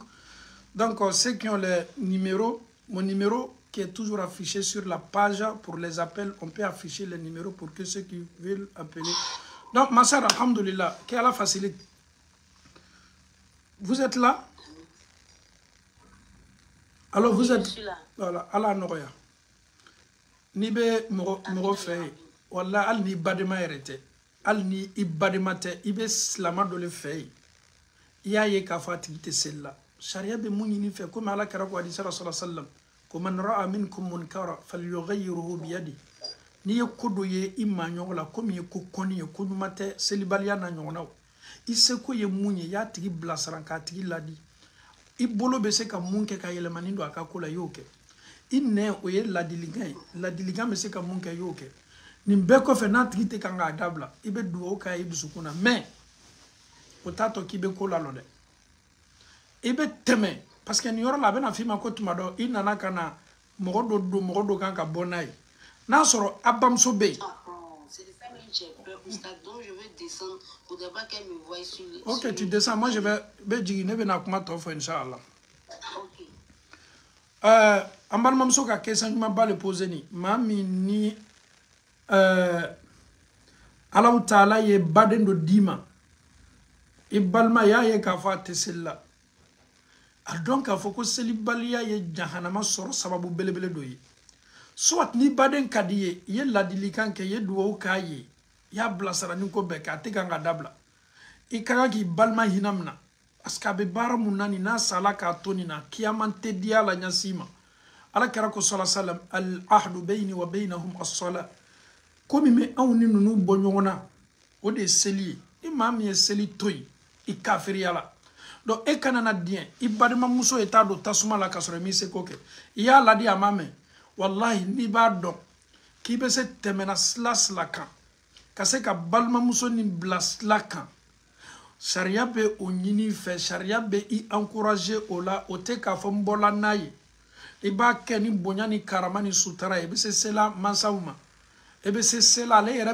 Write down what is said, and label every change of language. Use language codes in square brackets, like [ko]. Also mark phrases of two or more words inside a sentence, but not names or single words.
[fr] Donc ceux qui ont les numéros, mon numéro qui est toujours affiché sur la page pour les appels, on peut afficher les numéros pour que ceux qui veulent appeler. Donc ma soeur, alhamdoulilah, qu'Allah facilite. Vous êtes là? Alors vous êtes là. Voilà, [bm] Allah noya. Ni be moro fe walla al ni badema yerete al ni ibademate ibe slama do le fe ya ye ka fatite sella sharia be munyi fe comme ala kara ko hadith rasul sallam ko [ar] من رأى منكم منكرا فليغيره بيده [bm] ni ye kodo ye i ma ɲɔgɔn la komi ye ko kɔni ye ko ɲuman tɛ selibaliya na ɲɔgɔnnaw i seko ye mun ye y'a tigi bilasira k'a tigi ladi i bolo bɛ se ka mun kɛ ka yɛlɛmani don a ka ko la i y'o kɛ i nɛ o ye ladilikan ye ladilikan bɛ se ka mun kɛ i y'o kɛ nin bɛɛ kɔfɛ n'a tigi tɛ kan k'a dabila i bɛ dugawu k'a ye dusukun na mais o t'a tɔ k'i bɛ ko la lɔ dɛ i bɛ tɛmɛ [fr] parce que [bm] nin yɔrɔ la a bɛna f'i ma ko tuma dɔ i nana ka na mɔgɔ dɔ don mɔgɔ dɔ kan ka bɔ n'a ye n'a sɔrɔ a bamuso bɛ yen. [fr] Ok, tu descends. Moi, je vais dire, ne vais pas commenter, Inch'Allah. [bm] An balimamuso ka question ɲuman ba le poser ni maa min ni Alahu Taala ye baden dɔ d'i ma i balima y'a ye k'a fɔ a tɛ seli la a dɔn k'a fɔ ko selibaliya ye jahanama sɔrɔ sababu belebele dɔ ye soit ni baden ka di ye i ye ladilikan kɛ i ye dugawu k'a ye i y'a bilasira ni ko bɛɛ kɛ a tɛ kan ka dabila i ka kan k'i balima hinɛ minɛ [fr] parce que [bm] a bɛ baara mun na nin n'a sala k'a to nin na kiyaman tɛ di a la ɲɛsin ma ala kɛra ko sala salam [ar] العهد بيني وبينهم الصلاة [bm] komi bɛ anw ni ninnu bɔ ɲɔgɔn na o de ye seli ye ni maa min ye seli to yen i kafiriya la donc e kana na diɲɛ i balimamuso ye t'a don tasuma la ka sɔrɔ i m'i se ko kɛ i y'a ladi a ma mɛn wallahi n'i b'a dɔn k'i bɛ se tɛmɛna sila kan ka se ka balimamuso nin bila sila kan sariya bɛ o ɲini fɛ sariya bɛ i encourager o la o tɛ k'a fɔ n bɔla n'a ye i b'a kɛ ni bonya ni karama ni sutara ye i bɛ se sela mansaw ma i bɛ se sela ale yɛrɛ